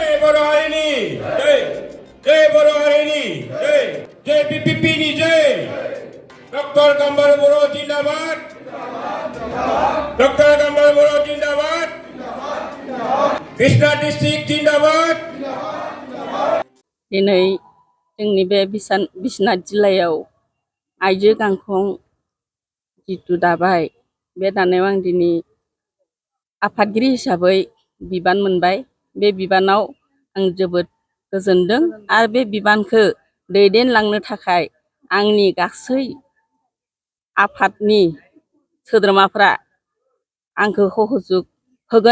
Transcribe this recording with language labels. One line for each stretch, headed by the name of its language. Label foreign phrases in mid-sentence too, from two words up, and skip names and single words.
Bodo: Boro Harini, Jai Boro Harini, Jai PPP ni Jai, Dr. Gambar Boro Jindabad, Dr. Gambar Boro Jindabad, Krishna District Jindabad. दिनै जोंनि बे बिश्वनाथ जिल्लायाव आइजो गांखं जिथु दाबाय बे दानायाव आं दिनै आफादगिरि हिसाबै बिबान मोनबाय। बे बिबानाव आं जोबोद गोजोनदों आरो बे बिबानखौ दैदेनलांनो थाखाय आंनि गासै आफादनि सोद्रोमाफ्रा आंखौ सहजुग होगोन।